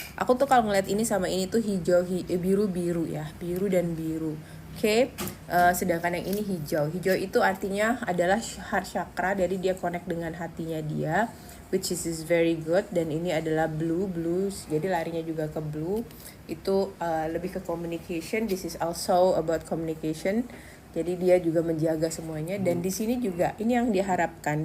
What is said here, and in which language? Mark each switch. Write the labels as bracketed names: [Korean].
[Indonesian] Aku tuh kalau ngeliat ini sama ini tuh biru ya, biru dan biru. Oke, sedangkan yang ini hijau. Hijau itu artinya adalah heart chakra, jadi dia connect dengan hatinya dia, [English] which is very good. [Indonesian] Dan ini adalah blue, jadi larinya juga ke blue. Itu lebih ke communication. [English] This is also about communication. [Indonesian] Jadi dia juga menjaga semuanya. Dan di sini juga ini yang diharapkan.